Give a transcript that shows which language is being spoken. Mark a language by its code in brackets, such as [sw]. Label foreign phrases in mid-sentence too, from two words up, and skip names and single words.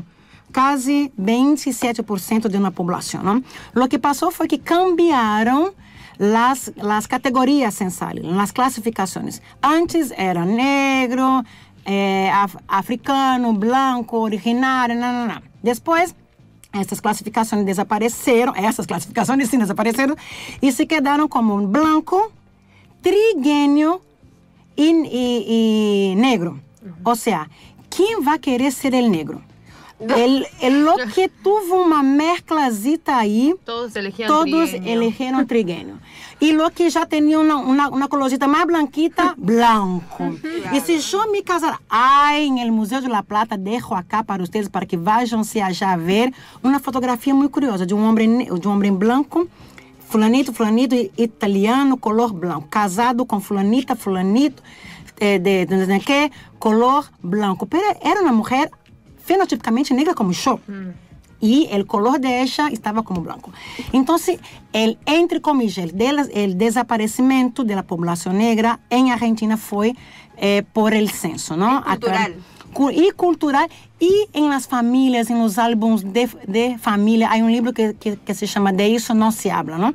[es] Casi 27% de una población, ¿no? Lo que pasó fue que cambiaron las categorías censales, las clasificaciones. Antes era negro, africano, blanco, originario, no. Después, [pt] essas classificações desapareceram, e se quedaram como [es] blanco, trigueño [pt] e negro. Ou seja, quem vai querer ser [es] el negro? Lo que tuvo [pt] uma mezclazita aí, todos elegiram trigueño. E [es] lo que [pt] já tinha uma colorcita mais blanquita, blanco. E se eu me casar, em el Museu de La Plata, deixo acá para vocês, para que vayam-se allá ver uma fotografia muito curiosa de um homem branco, fulanito, italiano, color branco, casado com fulanito, de que, color branco. Pero era uma mulher fenotipicamente negra [es] como yo. Y el color de ella estaba como blanco. Entonces, entre comillas, el desaparecimiento de la población negra en Argentina fue por el censo, ¿no? Cultural. Y en las familias, en los álbumes de familia, hay un libro que se llama De eso no se habla, ¿no?